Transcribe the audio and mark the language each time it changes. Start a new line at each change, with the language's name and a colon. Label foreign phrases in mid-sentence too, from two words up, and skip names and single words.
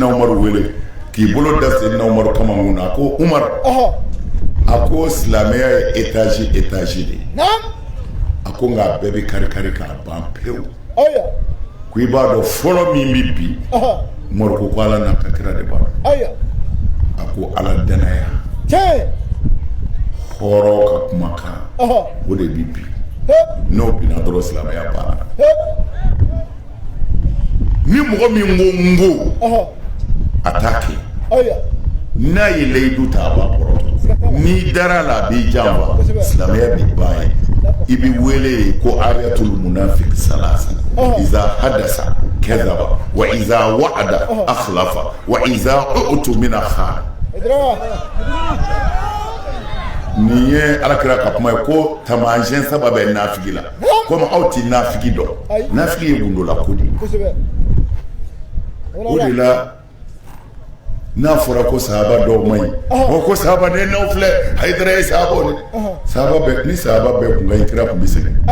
Bambara: Umaru wele k'i bolo da Seydina Umaru kama mun na a ko Umar a ko silamɛya ye étage de ye a ko nka a bɛɛ bɛ kari-kari k'a ban pewu ko i b'a dɔn fɔlɔ min bɛ bi Umaru ko ala n'a ka kira de b'a dɔn a ko ala danaya hɔrɔn ka kumakan o de bɛ bi n'o binna dɔrɔn silamɛya banna ni mɔgɔ min ko n ko a t'a kɛ n'a ye layidu ta a b'a kɔrɔ n'i dara la a b'i janfa silamɛya b'i ban ye i bɛ wele ko
Arabic: آية المنافق ثلاث إذا حدث كذب وإذا وعد أخلف وإذا اؤتمن خان
Bambara: nin ye alakira ka kuma ye ko taamasiyɛn saba bɛ nafigi la komi aw ti nafigi dɔn nafigi ye gundola ko de ye o de la n'a fɔra ko sahaba dɔw man ɲi o ko sahaba ne n'aw filɛ Hayidara ye sahabaw de sahaba bɛɛ ni sahaba bɛɛ kun ka ɲi kira kun bɛ sɛgɛn